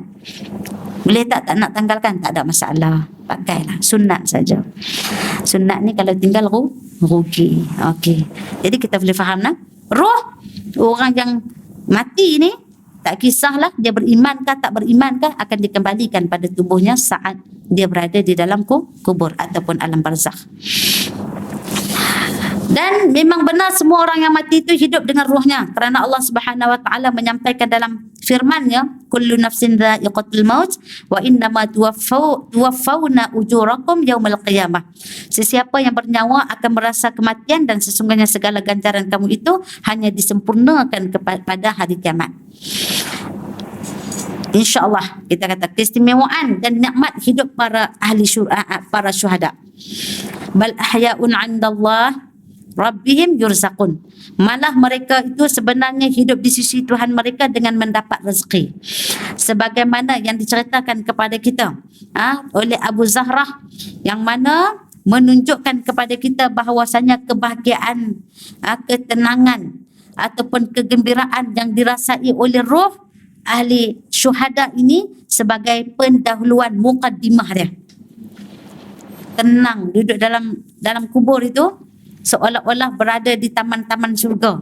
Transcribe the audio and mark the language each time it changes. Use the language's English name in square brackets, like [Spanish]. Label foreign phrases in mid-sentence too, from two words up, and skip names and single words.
[Malay] Boleh tak nak tanggalkan? Tak ada masalah. Pakailah. Sunat saja. Sunat ni kalau tinggal rugi. Okey. Jadi kita boleh faham lah. Roh orang yang mati ni, tak kisahlah dia berimankah tak berimankah, akan dikembalikan pada tubuhnya saat dia berada di dalam kubur ataupun alam barzakh. Dan memang benar semua orang yang mati itu hidup dengan ruhnya, kerana Allah [Arabic] سبحانه وتعالى [Malay] menyampaikan dalam firman-Nya, [Arabic] كل نفس ذائقة الموت وإنما توفون أجوركم يوم القيامة. [Malay] Sesiapa yang bernyawa akan merasa kematian, dan sesungguhnya segala ganjaran kamu itu hanya disempurnakan pada hari kiamat. InsyaAllah kita kata keistimewaan dan nikmat hidup para ahli para syuhada. [Arabic] بل أحياء عند ربهم يرزقون. [Malay] Malah mereka itu sebenarnya hidup di sisi Tuhan mereka dengan mendapat rezeki. Sebagaimana yang diceritakan kepada kita oleh Abu Zahrah, yang mana menunjukkan kepada kita bahawasanya kebahagiaan, ketenangan ataupun kegembiraan yang dirasai oleh roh ahli syuhada ini sebagai pendahuluan mukaddimah dia. Tenang duduk dalam kubur itu seolah-olah berada di taman-taman syurga.